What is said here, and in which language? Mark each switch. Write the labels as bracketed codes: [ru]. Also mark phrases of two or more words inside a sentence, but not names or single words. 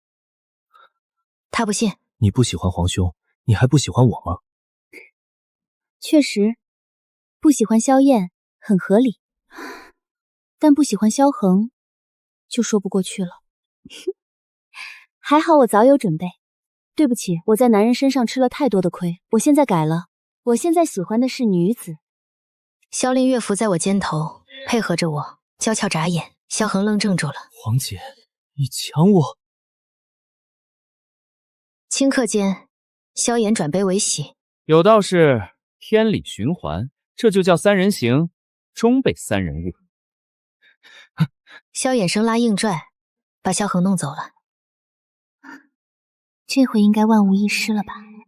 [zh] 他不信。你不喜歡皇兄，你還不喜歡我嗎？確實，不喜歡蕭燕很合理，但不喜歡蕭恆就說不過去了。還好我早有準備。對不起，我在男人身上吃了太多的虧，我現在改了，我現在喜歡的是女子。蕭凌月伏在我肩頭，配合着我，嬌俏眨眼。蕭恆愣怔住了。皇姐，你搶我！顷刻間，蕭衍轉悲為喜。有道是天理循環，這就叫三人行，終被三人誤。蕭衍生拉硬拽，把蕭恆弄走了。這回應該萬無一失了吧？